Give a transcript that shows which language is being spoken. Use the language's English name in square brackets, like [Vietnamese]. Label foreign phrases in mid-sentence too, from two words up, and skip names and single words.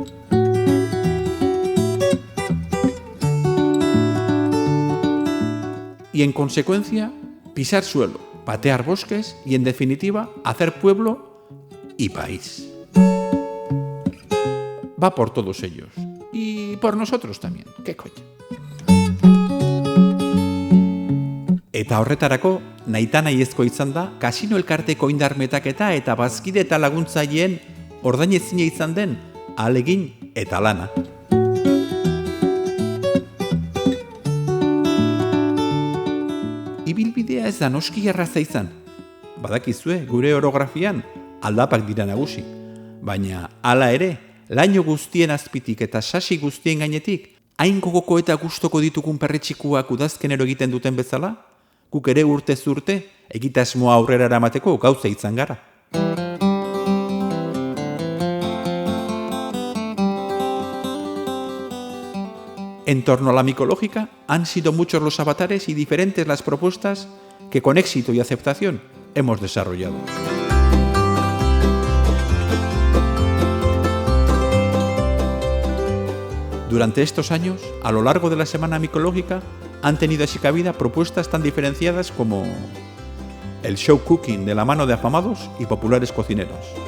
[Spanish] Y en consecuencia, pisar suelo, patear bosques y en definitiva, hacer pueblo y país. Va por todos ellos. Y por nosotros también. ¿Qué coño? [Basque] Eta horretarako, nahita nahiezko izan da, kasino elkarteko indar metaketa eta bazkide eta laguntzaileen ordainezina izan den ahalegin eta lana. Ibilbidea ez da noski erraza izan. Badakizue, gure orografian aldapak dira nagusi. Baina, hala ere, laino guztien azpitik eta sasi guztien gainetik, hain gogoko eta gustoko ditugun perretxikuak udazkenero egiten duten bezala, guk ere urtez urte, egitasmoa aurrera eramateko gauza izan gara. [Spanish] En torno a la micológica, han sido muchos los avatares y diferentes las propuestas que con éxito y aceptación hemos desarrollado. Durante estos años, a lo largo de la Semana Micológica, han tenido así cabida propuestas tan diferenciadas como el [English] show cooking [Spanish] de la mano de afamados y populares cocineros,